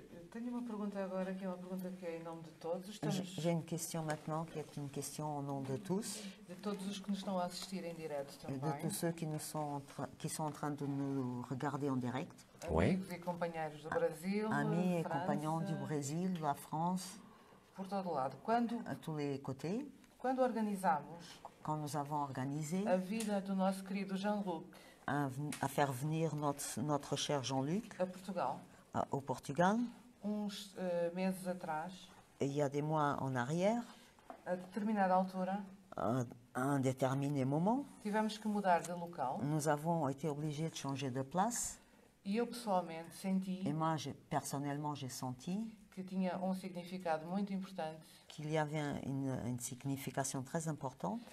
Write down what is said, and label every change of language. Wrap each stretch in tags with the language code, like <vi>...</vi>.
<pt>Tenho uma pergunta agora, que é uma pergunta que é em nome de todos. Estamos,</pt> <fr>J'ai une question maintenant qui est une question au nom de tous,</fr> <pt>de todos os que nos estão a assistir em direto</pt> <fr>et de</fr> <pt>também.</pt> <fr>tous ceux qui sont en train de nous regarder en direct, Oui.</fr> <pt>Amigos e companheiros do Brasil,</pt> <fr>amis et</fr> <pt>França,</pt> <fr>compagnons du Brésil, de la France,</fr> <pt>por todo lado. Quando</pt> <fr>à tous les côtés.</fr> <pt>organizamos</pt> <fr>Quand nous avons organisé</fr> <pt>a vida do nosso querido Jean-Luc</pt> <fr>à faire venir notre cher Jean-Luc</fr> <pt>a Portugal,</pt> <fr>au Portugal,</fr> <pt>uns meses atrás,</pt> <fr>et il y a des mois en arrière,</fr> <pt>a determinada altura,</pt> <fr>à un déterminé moment,</fr> <pt>tivemos que mudar de local</pt> <fr>nous avons été obligés de changer de place.</fr> <pt>e eu pessoalmente senti</pt> <fr>Et moi, personnellement, j'ai senti</fr> <pt>que tinha significado muito importante</pt> <fr>qu'il y avait une signification très importante</fr>